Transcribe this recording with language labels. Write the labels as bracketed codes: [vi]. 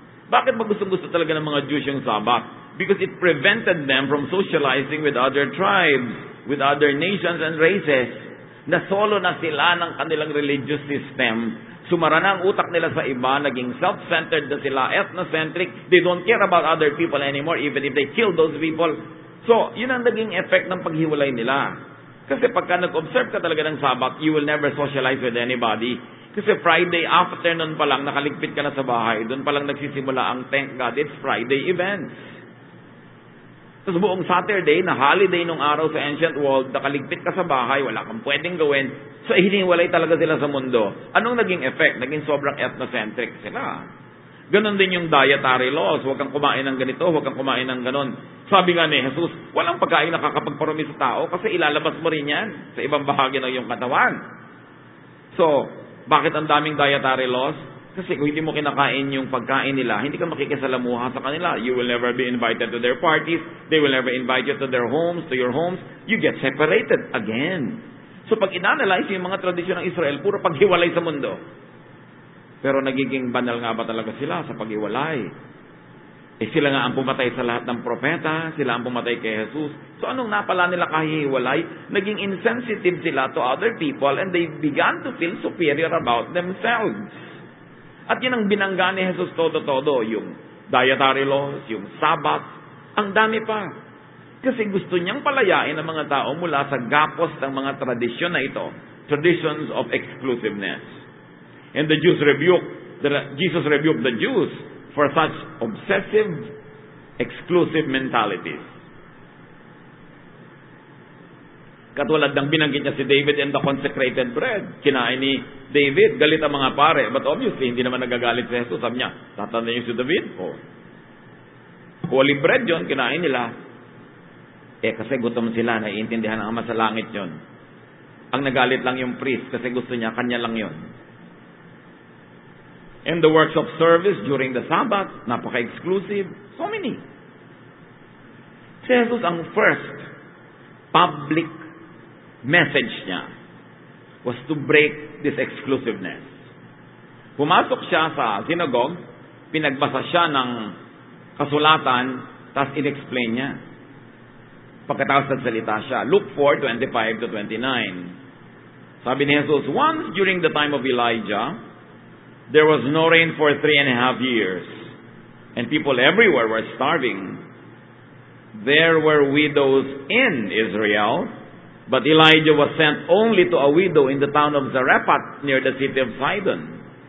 [tl] Bakit ba gustong-gusto talaga ng mga Jews yung Sabbath? [en] Because it prevented them from socializing with other tribes. with other nations and races. [tl] Nasolo na sila ng kanilang religious system. Sumara na ang utak nila sa iba, naging self-centered na sila, [en] ethnocentric. They don't care about other people anymore, even if they kill those people. [tl] So, yun ang naging effect ng paghiwalay nila. Kasi pagka nag-observe ka talaga ng Sabbath, [en] you will never socialize with anybody. [tl] Kasi Friday afternoon pa lang, nakaligpit ka na sa bahay, doon pa lang nagsisimula ang [en] thank God, it's Friday [tl] events. Tapos buong Saturday, na holiday nung araw sa ancient world, nakaligpit ka sa bahay, wala kang pwedeng gawin. So, hiniwalay talaga sila sa mundo. Anong naging effect? Naging sobrang ethnocentric sila. Ganon din yung dietary laws. Huwag kang kumain ng ganito, huwag kang kumain ng ganon. Sabi nga ni Jesus, walang pagkain nakakapagparumi sa tao kasi ilalabas mo rin yan sa ibang bahagi ng iyong katawan. So, bakit ang daming dietary laws? Kasi kung hindi mo kinakain yung pagkain nila, hindi ka makikisalamuha sa kanila. [en] You will never be invited to their parties. They will never invite you to their homes, to your homes. You get separated again. [tl] So pag inanalyze yung mga tradisyon ng Israel, puro paghiwalay sa mundo. Pero nagiging banal nga ba talaga sila sa paghiwalay? Sila nga ang pumatay sa lahat ng propeta, sila ang pumatay kay Jesus. So anong napala nila kahiwalay? [en] Naging insensitive sila to other people and they began to feel superior about themselves. [tl] At yun ang binangga ni Jesus todo-todo, yung dietary laws, yung Sabbath, ang dami pa. Kasi gusto niyang palayain ang mga tao mula sa gapos ng mga tradisyon na ito, [en] traditions of exclusiveness. And Jesus rebuked the Jews for such obsessive, exclusive mentalities. [tl] Katulad ng binanggit niya si David and the consecrated bread. Kinain ni David, galit ang mga pare. But obviously, hindi naman nagagalit si Jesus. Sabi niya, tatanda niyo si David? Holy bread yun, kinain nila. Kasi gutom sila, naiintindihan ng Ama sa langit yun. Ang nagalit lang yung priest kasi gusto niya, kanya lang yun. [en] And the works of service during the Sabbath, [tl] napaka-exclusive. [en] So many. [tl] Si Jesus ang [en] first public message niya was to break this exclusiveness. [tl] Pumasok siya sa synagogue, pinagbasa siya ng kasulatan, tapos in-explain niya. Pagkatapos nagsalita siya. [en] Luke 4:25 to 29. [tl] Sabi ni Jesus, [en] once during the time of Elijah, there was no rain for 3.5 years, and people everywhere were starving. There were widows in Israel, but Elijah was sent only to a widow in the town of Zarephath near the city of Sidon.